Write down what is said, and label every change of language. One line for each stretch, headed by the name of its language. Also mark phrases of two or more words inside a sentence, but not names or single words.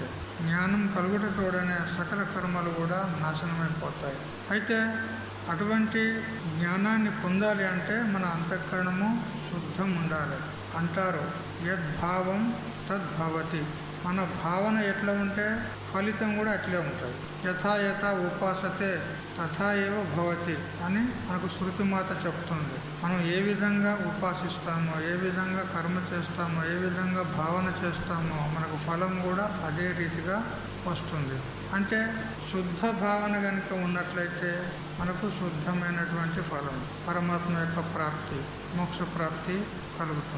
Telugu: జ్ఞానం కలుగుట తోడనే సకల కర్మలు కూడా నాశనమైపోతాయి. అయితే అటువంటి జ్ఞానాన్ని పొందాలి అంటే మన అంతఃకరణము శుద్ధం ఉండాలి. అంటారు
Sanskrit: యద్భావం తద్భవతి.
Telugu: మన భావన ఎట్లా ఉంటే ఫలితం కూడా అట్లే ఉంటుంది.
Sanskrit: యథా యథా ఉపాసతే తథా ఏవ భవతి
Telugu: అని మనకు శృతిమాత చెప్తుంది. మనం ఏ విధంగా ఉపాసిస్తామో, ఏ విధంగా కర్మ చేస్తామో, ఏ విధంగా భావన చేస్తామో మనకు ఫలం కూడా అదే రీతిగా వస్తుంది. అంటే శుద్ధ భావన కనుక ఉన్నట్లయితే మనకు శుద్ధమైనటువంటి ఫలం, పరమాత్మ యొక్క ప్రాప్తి, మోక్ష ప్రాప్తి కలుగుతుంది.